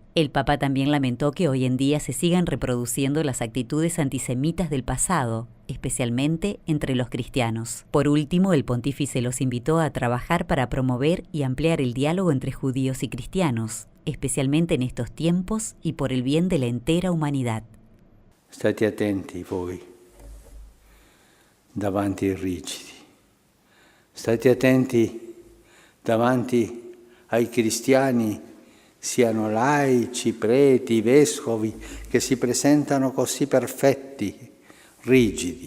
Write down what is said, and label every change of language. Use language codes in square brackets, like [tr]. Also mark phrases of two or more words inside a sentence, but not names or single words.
[es] El Papa también lamentó que hoy en día se sigan reproduciendo las actitudes antisemitas del pasado, especialmente entre los cristianos. Por último, el pontífice los invitó a trabajar para promover y ampliar el diálogo entre judíos y cristianos, especialmente en estos tiempos y por el bien de la entera humanidad. [it] State attenti voi davanti ai rigidi. State attenti davanti ai cristiani, siano laici, preti, vescovi, che si presentano così perfetti, rigidi.